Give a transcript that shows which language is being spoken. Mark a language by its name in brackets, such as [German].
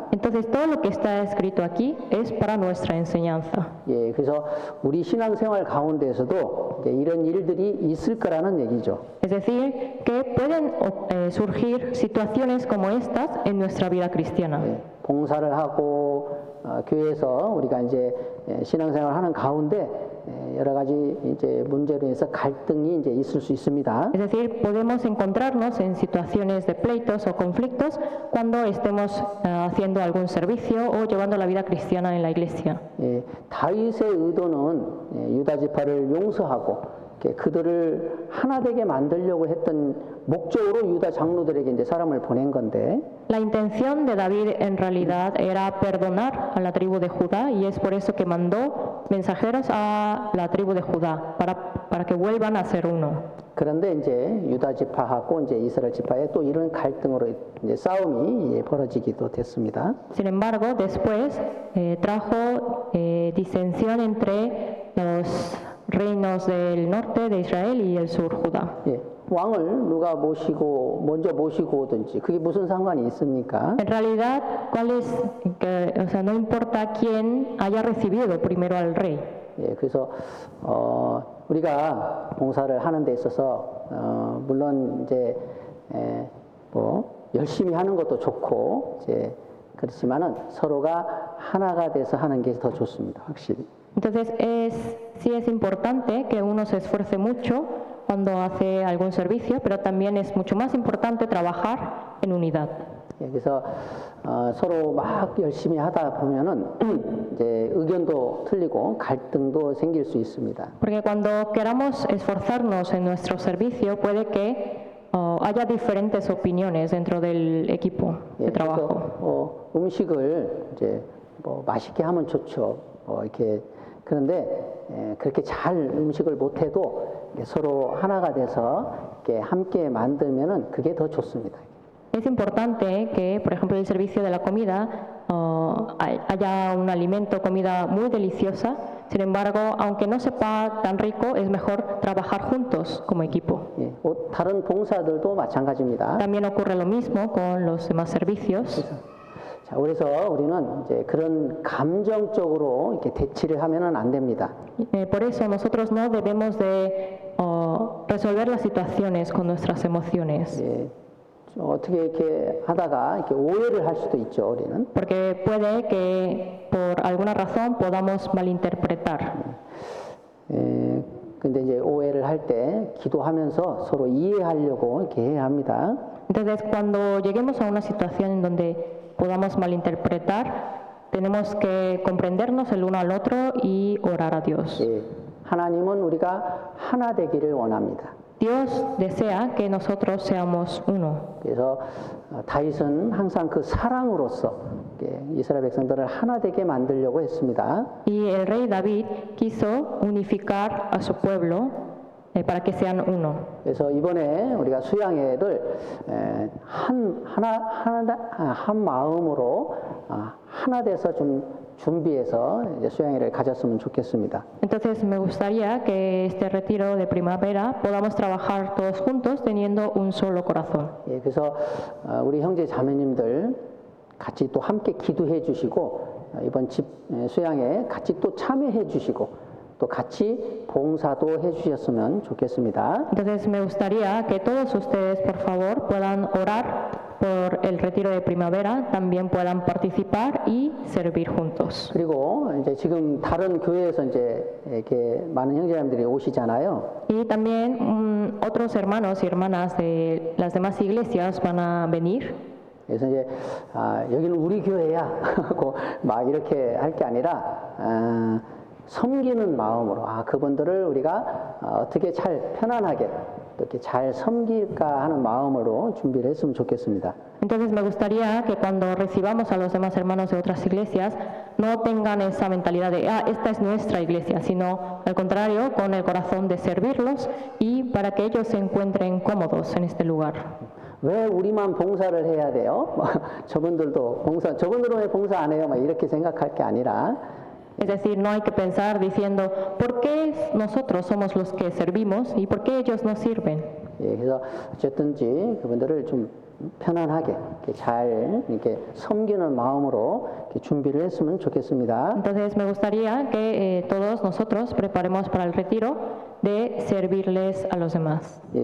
[Spanish] Entonces, todo lo que está escrito aquí es para nuestra enseñanza. [Korean] 예, 그래서 우리 신앙생활 가운데에서도 이제 이런 일들이 있을 거라는 얘기죠. [Spanish] Es decir, que pueden surgir situaciones como estas en nuestra vida cristiana. [Korean] 예, 봉사를 하고 교회에서 우리가 이제 신앙생활을 하는 가운데 여러 가지 이제 문제로 해서 갈등이 이제 있을 수 있습니다. [Spanish] Es decir, podemos encontrarnos en situaciones de pleitos o conflictos cuando estemos haciendo algún servicio o llevando la vida cristiana en la iglesia. [Korean] 예, 다윗의 의도는 유다 지파를 용서하고 그들을 하나 되게 만들려고 했던 목적으로 유다 장로들에게 이제 사람을 보낸 건데 [Spanish] La intención de David en realidad era perdonar a la tribu de Judá y es por eso que mandó mensajeros a la tribu de Judá para que vuelvan a ser uno. [Korean] 그런데 이제 유다 지파하고 이제 이스라엘 지파의 또 이런 갈등으로 이제 싸움이 벌어지기도 됐습니다. [Spanish] Sin embargo, después trajo disensión entre los reinos del norte de Israel y el sur Judá. [Korean] 예, 왕을 누가 먼저 모시고 오든지 그게 무슨 상관이 있습니까? [Spanish] En realidad, o sea, no importa quién haya recibido primero al rey. [Korean] 예, 그래서 우리가 봉사를 하는 데 있어서 물론 이제 뭐 열심히 하는 것도 좋고 이제 그렇지만은 서로가 하나가 돼서 하는 게 더 좋습니다, 확실히. [Spanish] Entonces, sí es importante que uno se esfuerce mucho cuando hace algún servicio, pero también es mucho más importante trabajar en unidad. [Korean] 예, 그래서 서로 막 열심히 하다 보면은 이제 의견도 틀리고 갈등도 생길 수 있습니다. [Spanish] Porque cuando queramos esforzarnos en nuestro servicio, puede que haya diferentes opiniones dentro del equipo de trabajo. [Korean] 그래서 음식을 이제 뭐 맛있게 하면 좋죠. 이렇게 그런데 그렇게 잘 음식을 못해도 서로 하나가 돼서 이렇게 함께 만들면은 그게 더 좋습니다. [Spanish] Es importante que, por ejemplo, en el servicio de la comida haya un alimento, comida muy deliciosa. Sin embargo, aunque no sepa tan rico, es mejor trabajar juntos como equipo. [Korean] 예, 다른 봉사들도 마찬가지입니다. [Spanish] También ocurre lo mismo con los demás servicios. [Korean] 자, 그래서 우리는 이제 그런 감정적으로 이렇게 대치를 하면은 안 됩니다. [Spanish] Por eso nosotros no debemos de resolver las situaciones con nuestras emociones. [Korean] 예, 어떻게 이렇게 하다가 이렇게 오해를 할 수도 있죠, 우리는. [Spanish] Porque puede que por alguna razón podamos malinterpretar. [Korean] 근데 이제 오해를 할 때 기도하면서 서로 이해하려고 이렇게 해야 합니다. [Spanish] Entonces, cuando lleguemos a una situación en donde podamos malinterpretar, tenemos que comprendernos el uno al otro y orar a Dios. [Korean] 예, 하나님은 우리가 하나 되기를 원합니다. [Spanish] Dios desea que nosotros seamos uno. [Korean] 그래서 다윗은 항상 그 사랑으로서 이스라엘 백성들을 하나 되게 만들려고 했습니다. [Spanish] Y el rey David quiso unificar a su pueblo para que sean uno. [Korean] 그래서 이번에 우리가 수양회를 한 마음으로 하나 돼서 좀 준비해서 이제 수양회를 가졌으면 좋겠습니다. [Spanish] Entonces me gustaría que este retiro de primavera podamos trabajar todos juntos teniendo un solo corazón. [Korean] 예, 그래서 우리 형제 자매님들 같이 또 함께 기도해 주시고 이번 집 수양회 같이 또 참여해 주시고 또 같이 봉사도 해 주셨으면 좋겠습니다. [Spanish] Entonces me gustaría que todos ustedes, por favor, puedan orar por el retiro de primavera, también puedan participar y servir juntos. [Korean] 그리고 이제 지금 다른 교회에서 이제 이렇게 많은 형제자매들이 오시잖아요. [Spanish] Y también otros hermanos y hermanas de las demás iglesias van a venir. [Korean] 그래서 이제 여기는 우리 교회야 하고 막 이렇게 할 게 아니라 섬기는 마음으로 그분들을 우리가 어떻게 잘 편안하게 이렇게 잘 섬길까 하는 마음으로 준비를 했으면 좋겠습니다. [Spanish] Entonces me gustaría que cuando recibamos a los demás hermanos de otras iglesias no tengan esa mentalidad de esta es nuestra iglesia, sino al contrario, con el corazón de servirlos y para que ellos se encuentren cómodos en este lugar. [Korean] 왜 우리만 봉사를 해야 돼요? 저분들은 왜 봉사 안 해요? 막 이렇게 생각할 게 아니라 [Spanish] Es decir, no hay que pensar diciendo ¿por qué nosotros somos los que servimos y por qué ellos no sirven? [Korean] 그래서 어쨌든지 그분들을 좀 편안하게 이렇게 섬기는 마음으로 이렇게 준비를 했으면 좋겠습니다. [Spanish] Entonces me gustaría que todos nosotros preparemos para el retiro de servirles a los demás.